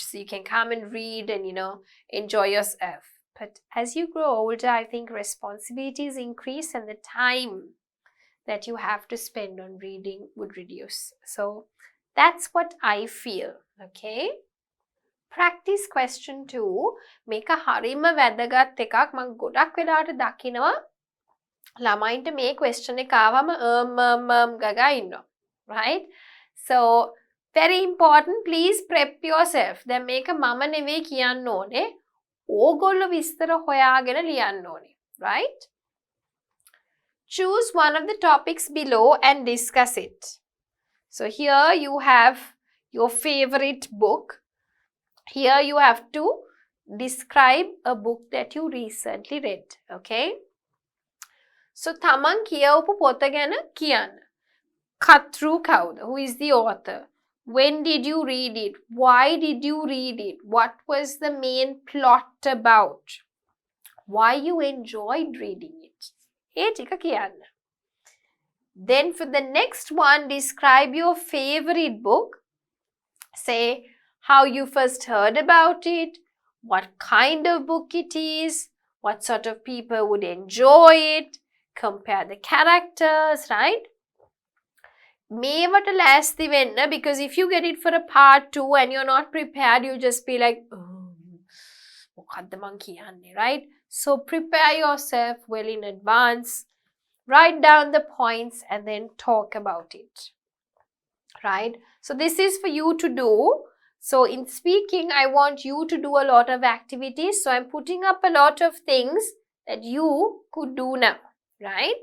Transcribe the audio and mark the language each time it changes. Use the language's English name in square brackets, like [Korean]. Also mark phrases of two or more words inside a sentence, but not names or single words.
[English] So you can come and read and, enjoy yourself. But as you grow older, I think responsibilities increase and the time that you have to spend on reading would reduce. So that's what I feel, okay? Practice question 2. [Sinhala] මේක හරිම වැදගත් එකක්. මම ගොඩක් වෙලාවට දකිනවා ළමයින්ට මේ question එක ආවම ගගා ඉන්නවා. [English] Right? So very important, please prep yourself. [Sinhala] දැන් මේක මම නෙවෙයි කියන්න ඕනේ. ඕගොල්ලෝ විස්තර හොයාගෙන ලියන්න ඕනේ. [English] Right? Choose one of the topics below and discuss it. So here you have your favorite book. Here you have to describe a book that you recently read. Okay? So [Sinhala] තමන් කියවපු පොත ගැන කියන්න. කතෘ කවුද, [English] who is the author? When did you read it? Why did you read it? What was the main plot about? Why you enjoyed reading it? [Sinhala] ඒ ටික කියන්න. [English] Then for the next one, describe your favorite book. Say how you first heard about it, what kind of book it is, what sort of people would enjoy it, compare the characters, right? [Sinhala] මේවට ලෑස්ති වෙන්න, [English] because if you get it for a part 2 and you're not prepared, you'll just be like, [Sinhala] මොකද්ද මං කියන්නේ, [English] right? So prepare yourself well in advance, write down the points and then talk about it, right? So this is for you to do. So in speaking, I want you to do a lot of activities. So I'm putting up a lot of things that you could do now, right?